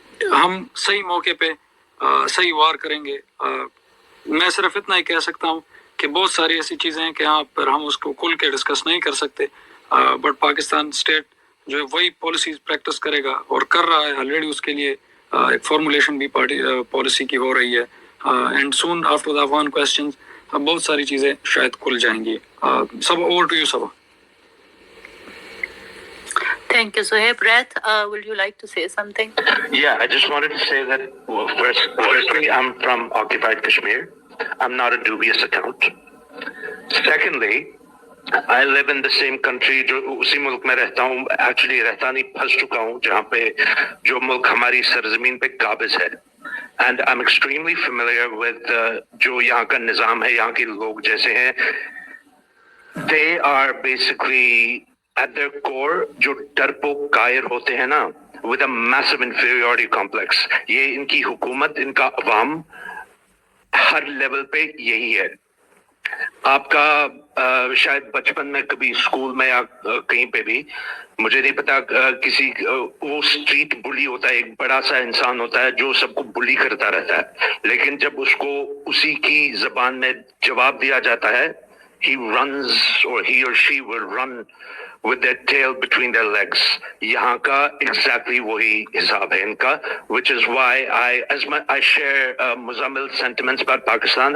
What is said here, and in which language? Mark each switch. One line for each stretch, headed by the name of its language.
Urdu: ہم صحیح موقع پہ صحیح وار کریں گے. میں صرف اتنا ہی کہہ سکتا ہوں کہ بہت ساری ایسی چیزیں ہیں کہ یہاں پر ہم اس کو کھل کے ڈسکس نہیں کر سکتے, بٹ پاکستان اسٹیٹ جو ہے وہی پالیسیز پریکٹس کرے گا اور کر رہا ہے آلریڈی. اس کے لیے ایک فارمولیشن بھی پالیسی کی ہو رہی ہے,
English: and soon after the Afghan questions
Urdu: بہت ساری چیزیں شاید کھل جائیں گی.
English: سب over to you Saba. Thank you. Sohaib Rath, would you like to say something? Yeah, I just wanted to say that firstly, I'm from occupied Kashmir. I'm not a dubious account. Secondly, I live in the same country
Urdu: جو اسی ملک میں رہتا ہوں, actually رہتا نہیں, پھنس چکا ہوں جہاں پہ جو ملک ہماری سرزمین پہ قابض ہے.
English: And I'm extremely familiar with
Urdu: جو یہاں کا نظام ہے, یہاں کے لوگ جیسے ہیں,
English: they are basically at their core
Urdu: جو ڈرپوک قائر ہوتے ہیں نا,
English: with a massive inferiority complex.
Urdu: یہ ان کی حکومت, ان کا عوام ہر لیول پہ یہی ہے. آپ کا شاید بچپن میں کبھی اسکول میں یا کہیں پہ بھی, مجھے نہیں پتا, کسی وہ اسٹریٹ بلی ہوتا ہے, ایک بڑا سا انسان ہوتا ہے جو سب کو بلی کرتا رہتا ہے, لیکن جب اس کو اسی کی زبان میں جواب دیا جاتا ہے,
English: he runs or he or she will run with their tail between their legs.
Urdu: یہاں کا exactly وہی حساب ہے ان کا,
English: which is why I share Muzammil's sentiments about Pakistan.